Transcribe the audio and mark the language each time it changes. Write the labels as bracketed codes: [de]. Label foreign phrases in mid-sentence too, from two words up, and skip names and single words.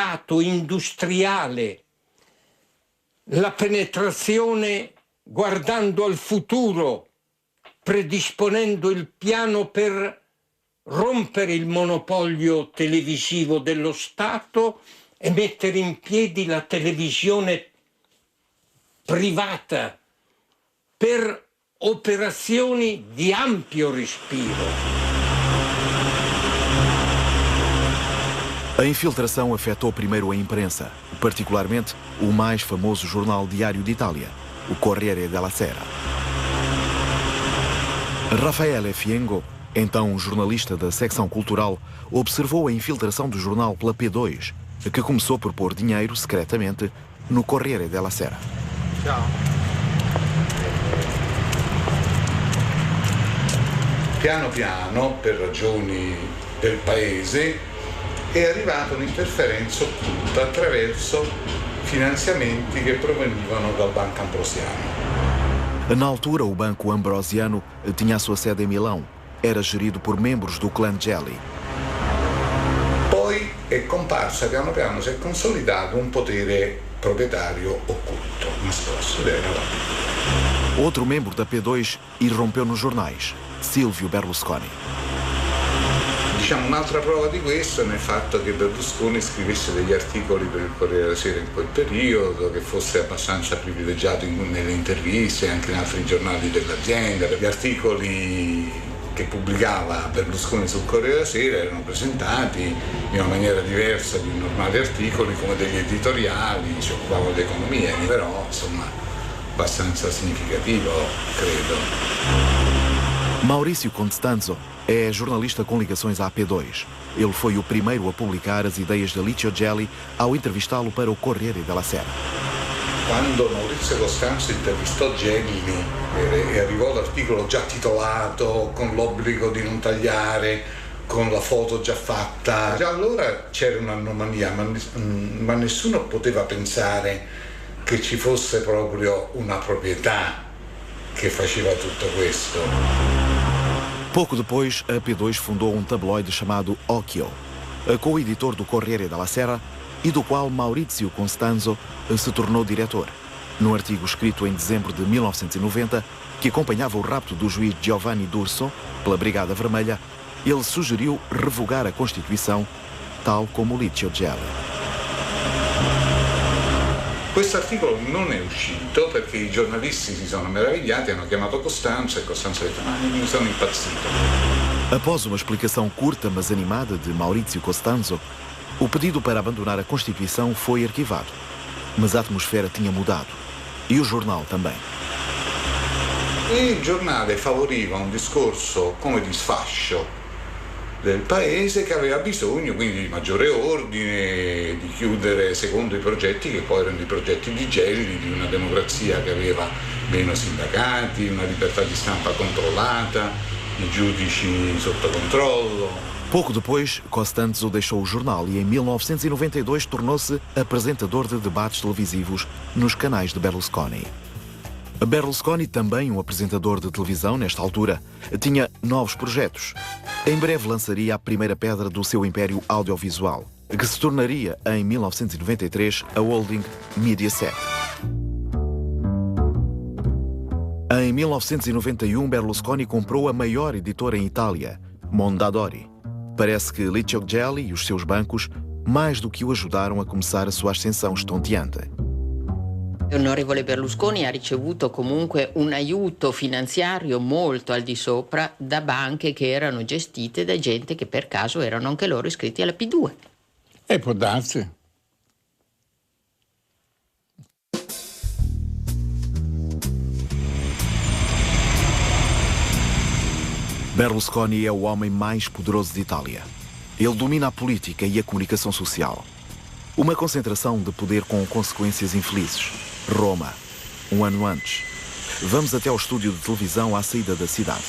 [it] mondo privato, industriale, la penetrazione guardando al futuro, predisponendo il piano per rompere il monopolio televisivo dello Stato e mettere in piedi la televisione privata per operazioni di ampio respiro. [pt] A infiltração afetou primeiro a imprensa, particularmente o mais famoso jornal diário de Itália, o Corriere della Sera. Raffaele Fiengo, então um jornalista da secção cultural, observou a infiltração do jornal pela P2, que começou por pôr dinheiro secretamente no Corriere della Sera. [it] Ciao. Piano piano, per ragioni del paese, è arrivata un'interferenza occulta attraverso finanziamenti che provenivano dal Banco Ambrosiano. [pt] Na altura, o Banco Ambrosiano tinha a sua sede em Milão. Era gerido por membros do clã Gelli. [it] Poi è comparsa piano piano, si è consolidato un potere proprietario occulto, nascosto. [pt] Outro membro da P2 irrompeu nos jornais, Silvio Berlusconi. [it] Diciamo un'altra prova di questo è nel fatto che Berlusconi scrivesse degli articoli per il Corriere della Sera in quel periodo, che fosse abbastanza privilegiato nelle interviste e anche in altri giornali dell'azienda. Gli articoli che pubblicava Berlusconi sul Corriere della Sera erano presentati in una maniera diversa di normali articoli, come degli editoriali, si occupavano di economia, però insomma abbastanza significativo, credo. [pt] Maurício Constanzo é jornalista com ligações à P2. Ele foi o primeiro a publicar as ideias de Licio Gelli ao entrevistá-lo para o Corriere della Sera. [it] Quando Maurizio Costanzo intervistò Gelli e arrivò l'articolo già titolato, con l'obbligo di non tagliare, con la foto già fatta, già allora c'era un'anomalia, ma nessuno poteva pensare che ci fosse proprio una proprietà che faceva tutto questo. [pt] Pouco depois, a P2 fundou um tabloide chamado Occhio, co-editor do Corriere della Sera e do qual Maurizio Costanzo se tornou diretor. Num artigo escrito em dezembro de 1990, que acompanhava o rapto do juiz Giovanni D'Urso pela Brigada Vermelha, ele sugeriu revogar a Constituição, tal como Licio Gelli. [it] Questo articolo non è uscito perché i giornalisti si sono meravigliati, hanno chiamato Costanzo e Costanzo ha detto ma mi sono impazzito. [pt] Após uma explicação curta mas animada de Maurizio Costanzo, o pedido para abandonar a Constituição foi arquivado. Mas a atmosfera tinha mudado. E o jornal também. [it] Il giornale favoriva un discorso come di sfascio del paese che aveva bisogno quindi di maggiore ordine, di chiudere secondo i progetti che poi erano i progetti di Gelli, di una democrazia che aveva meno sindacati, una libertà di stampa controllata, i giudici sotto controllo. [pt] Pouco depois, Costanzo deixou o jornal e em 1992 tornou-se apresentador de debates televisivos nos canais de Berlusconi. Berlusconi, também um apresentador de televisão nesta altura, tinha novos projetos. Em breve lançaria a primeira pedra do seu império audiovisual, que se tornaria, em 1993, a holding Mediaset. Em 1991, Berlusconi comprou a maior editora em Itália, Mondadori. Parece que Licio Gelli e os seus bancos mais do que o ajudaram a começar a sua ascensão estonteante. [it] L'onorevole Berlusconi ha ricevuto comunque un aiuto finanziario molto al di sopra da banche che erano gestite da gente che per caso erano anche loro iscritti alla P2. E può darsi. [pt] Berlusconi é o homem mais poderoso de Itália. Ele domina a política e a comunicação social. Uma concentração de poder com consequências infelizes. Roma, um ano antes. Vamos até ao estúdio de televisão à saída da cidade.